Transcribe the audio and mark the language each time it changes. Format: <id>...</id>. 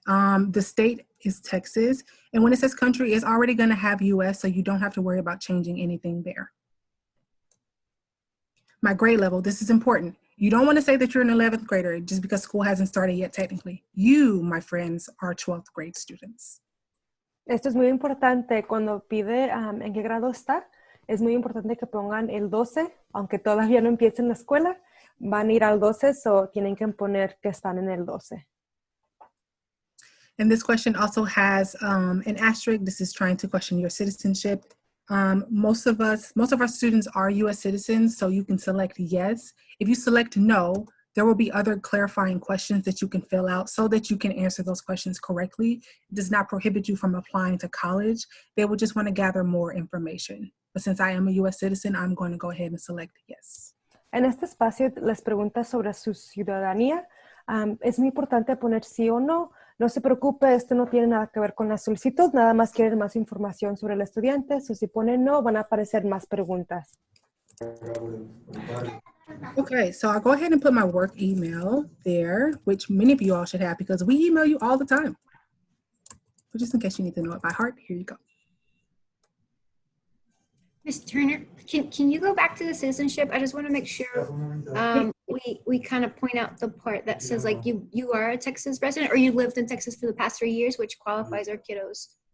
<en>The state is Texas, and when it says country, it's already going to have US, so you don't have to worry about changing anything there. My grade level, this is important. You don't want to say that you're an 11th grader just because school hasn't started yet technically. You, my friends, are 12th grade students.</en> <es>Esto es muy importante cuando pide en qué grado está. Es muy importante que pongan el 12, aunque todavía no empiecen la escuela, van a ir al 12, so tienen que poner que están en el 12.</es> <en>And this question also has an asterisk. This is trying to question your citizenship. Most of our students are US citizens, so you can select yes. If you select no, there will be other clarifying questions that you can fill out so that you can answer those questions correctly. It does not prohibit you from applying to college. They will just want to gather more information. But since I am a US citizen, I'm going to go ahead and select yes.</en> <es>En este espacio les pregunta sobre su ciudadanía. Es muy importante poner sí o no. No se preocupe, esto no tiene nada que ver con la solicitud, nada más quieren más información sobre el estudiante. So, si ponen no, van a aparecer más preguntas.</es> <en>Okay, so I'll go ahead and put my work email there, which many of you all should have because we email you all the time. But just in case you need to know it by heart, here you go. Ms. Turner, can you go back to the citizenship? I just want to make sure we kind of point out the part that says like you are a Texas resident or you lived in Texas for the past 3 years, which qualifies our kiddos.</en>